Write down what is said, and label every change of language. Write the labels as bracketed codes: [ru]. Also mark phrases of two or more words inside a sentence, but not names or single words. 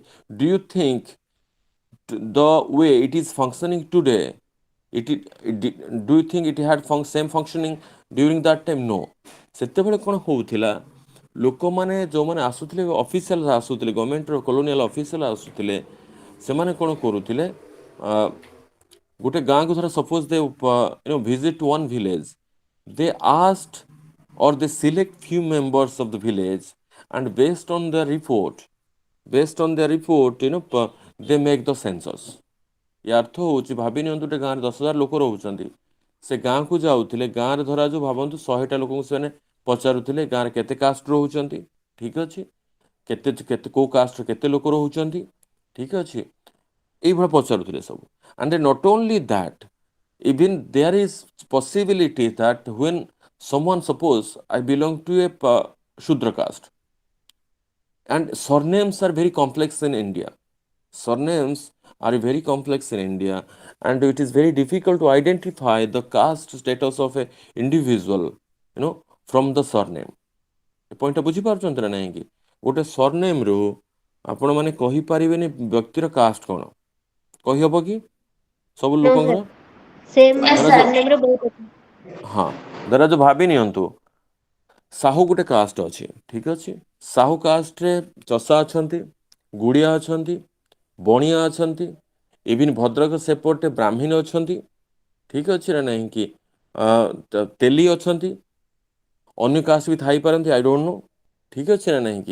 [en] Do you think the way it is functioning today, do you think it had same functioning during that time? [or] ନୋ। ସେତେବେଳେ କ'ଣ ହେଉଥିଲା, ଲୋକମାନେ ଯେଉଁମାନେ ଆସୁଥିଲେ, ଅଫିସିଆଲ ଆସୁଥିଲେ, [en] governmentର colonial official [or] ଆସୁଥିଲେ, ସେମାନେ କ'ଣ କରୁଥିଲେ, ଗୋଟେ ଗାଁକୁ ଧର [en] suppose they visit one village, they asked or they select few members of the village, and based on their report, they make the census. [or] ୟା ଅର୍ଥ ହେଉଛି, ଭାବି ନିଅନ୍ତୁ ଗୋଟେ ଗାଁରେ 10,000 ଲୋକ ରହୁଛନ୍ତି, ସେ ଗାଁକୁ ଯାଉଥିଲେ, ଗାଁରେ ଧରାଯାଉ ଭାବନ୍ତୁ 100ଟା ଲୋକଙ୍କୁ ସେମାନେ ପଚାରୁଥିଲେ ଗାଁରେ କେତେ କାଷ୍ଟ ରହୁଛନ୍ତି, ଠିକ ଅଛି, କେତେ କେଉଁ କାଷ୍ଟର କେତେ ଲୋକ ରହୁଛନ୍ତି, ଠିକ ଅଛି, এইভাবে ପଚାରୁଥିଲେ ସବୁ। [en] and not only that, even there is possibility that when someone, suppose I belong to a Shudra caste, and surnames are very complex in India, surnames are very complex in India, and it is very difficult to identify the caste status of a individual, from the surname. [or] ଏ ପଏଣ୍ଟଟା ବୁଝିପାରୁଛନ୍ତି ନା ନାହିଁକି? ଗୋଟେ ସରନେମ୍ରୁ ଆପଣମାନେ କହିପାରିବେନି ବ୍ୟକ୍ତିର କାଷ୍ଟ କ'ଣ, କହିହେବ କି ସବୁ [en] No, [or] ଲୋକଙ୍କର? [en] sir. Same surname [or] ରେ ବହୁତ ଅଛି। ହଁ, ଧରା ଯୋଉ ଭାବି ନିଅନ୍ତୁ, ସାହୁ ଗୋଟେ କାଷ୍ଟ ଅଛି, ଠିକ ଅଛି, ସାହୁ କାଷ୍ଟରେ ଚଷା ଅଛନ୍ତି, ଗୁଡ଼ିଆ ଅଛନ୍ତି, ବଣିଆ ଅଛନ୍ତି, ଇଭିନ୍ ଭଦ୍ରକ ସେପଟେ ବ୍ରାହ୍ମଣ ଅଛନ୍ତି, ଠିକ ଅଛି ନା ନାହିଁକି, ତେଲି ଅଛନ୍ତି, ଅନ୍ୟ କାଷ୍ଟ ବି ଥାଇପାରନ୍ତି, [en] I don't know, [or] ଠିକ ଅଛି ନା ନାହିଁକି।